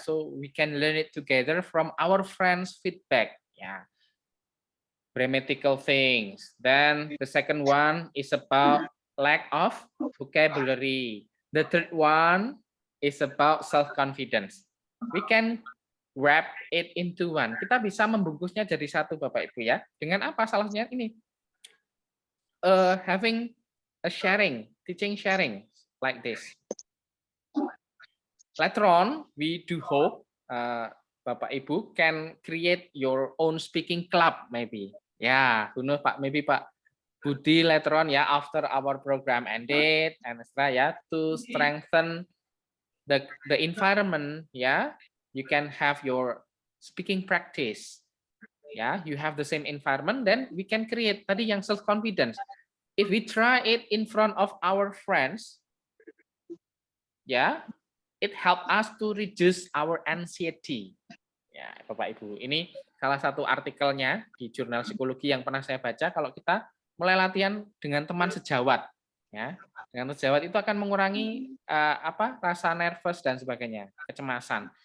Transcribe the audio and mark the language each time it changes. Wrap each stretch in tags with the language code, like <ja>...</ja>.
<en>So we can learn it together from our friends' feedback, ya. Grammatical things. Then the second one is about lack of vocabulary. The third one is about self-confidence. We can wrap it into one.</en> <id>Kita bisa membungkusnya jadi satu, Bapak Ibu ya. Dengan apa? Salahnya ini.</id> <en>Having a sharing, teaching sharing like this. Later on, we do hope Bapak Ibu can create your own speaking club maybe. Yeah, who knows, Pak? Maybe Pak Budi later on ya, after our program ended and ya, to strengthen the environment, ya, you can have your speaking practice. Ya, you have the same environment, then we can create tadi yang self confidence. If we try it in front of our friends, ya, it help us to reduce our anxiety.</en> <id>Ya, Bapak Ibu, ini salah satu artikelnya di jurnal psikologi yang pernah saya baca. Kalau kita mulai latihan dengan teman sejawat, ya, dengan sejawat itu akan mengurangi rasa nervous dan sebagainya, kecemasan.</id>